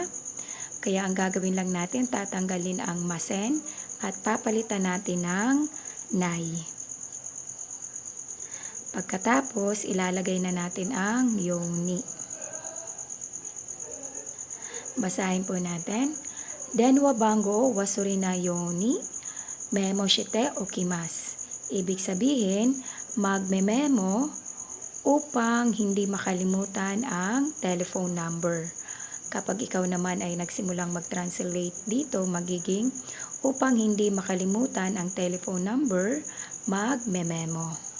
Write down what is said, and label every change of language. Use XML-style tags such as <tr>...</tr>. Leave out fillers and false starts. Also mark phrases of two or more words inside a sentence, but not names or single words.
<tl>Kaya ang gagawin lang natin, tatanggalin ang masen at papalitan natin ng nai. Pagkatapos, ilalagay na natin ang yoni. Basahin po natin.</tl> <ja>電話番号忘れないようにメモしておきます.</ja> <tl>Ibig sabihin, magme-memo upang hindi makalimutan ang</tl> <en>telephone number.</en> <tl>Kapag ikaw naman ay nagsimulang mag-translate dito, magiging upang hindi makalimutan ang</tl> <en>telephone number,</en> <tl>magme-memo.</tl>